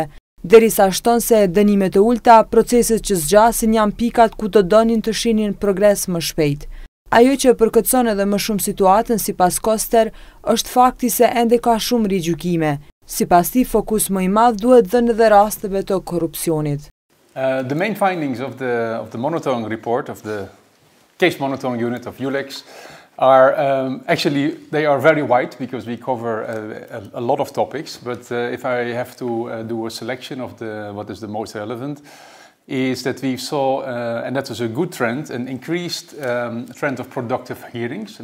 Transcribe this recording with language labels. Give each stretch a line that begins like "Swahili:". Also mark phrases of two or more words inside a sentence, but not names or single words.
Albanian: Derisa shton se dënimet e ulta, proceset që zgjasin janë pikat ku të donin të shihnin progres më shpejt. Ajo që përkëtson edhe më shumë situatën, sipas Koster, është fakti se ende ka shumë rigjykime. Sipas tij, fokus më i madh duhet dhënë edhe rasteve të korrupsionit.
English: The main findings of the monitoring report of the case monitoring unit of EULEX are actually they are very wide because we cover a lot of topics. But if I have to do a selection of what is the most relevant, is that we saw, and that was a good trend, an increased trend of productive hearings.